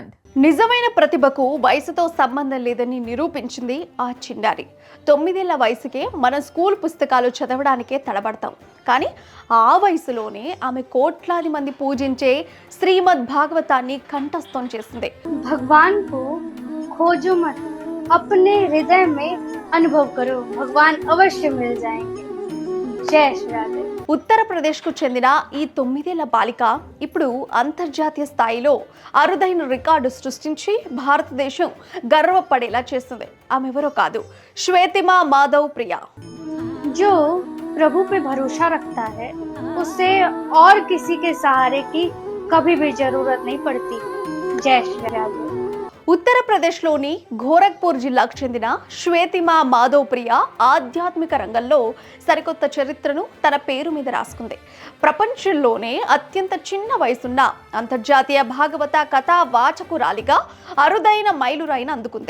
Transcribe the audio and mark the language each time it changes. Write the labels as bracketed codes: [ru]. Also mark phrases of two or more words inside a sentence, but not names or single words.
[te] నిజమైన ప్రతిభకు వయసుతో సంబంధం లేదని నిరూపించింది ఆ చిన్నారి. 9 ఏళ్ల వయసుకే మనం స్కూల్ పుస్తకాలు చదవడానికే తడబడతాం. కానీ ఆ వయసులోనే ఆమె కోట్లాది మంది పూజించే శ్రీమద్ భాగవతాన్ని కంఠస్థం చేసింది. [hi] భగవాన్ को खोजो मत, अपने हृदय में अनुभव करो, भगवान अवश्य मिल जाएंगे. जय श्री राधे. [te] ఉత్తరప్రదేశ్కు చెందిన ఈ 9 ఏళ్ల బాలిక ఇప్పుడు అంతర్జాతీయ స్థాయిలో అరుదైన రికార్డు సృష్టించి భారతదేశం గర్వపడేలా చేస్తుంది. ఆమె ఎవరో కాదు, శ్వేతిమా మాధవ్ ప్రియా. [hi] जो प्रभु पे भरोसा रखता है उसे और किसी के सहारे की कभी भी जरूरत नहीं पड़ती. जय श्री राधे. [te] ఉత్తరప్రదేశ్లోని గోరఖ్పూర్ జిల్లాకు చెందిన శ్వేతిమా మాధవ్ ప్రియ ఆధ్యాత్మిక రంగంలో సరికొత్త చరిత్రను తన పేరు మీద రాసుకుంది. ప్రపంచంలోనే అత్యంత చిన్న వయసున్న అంతర్జాతీయ భాగవత కథా వాచకురాలిగా అరుదైన మైలురాయిని అందుకుంది.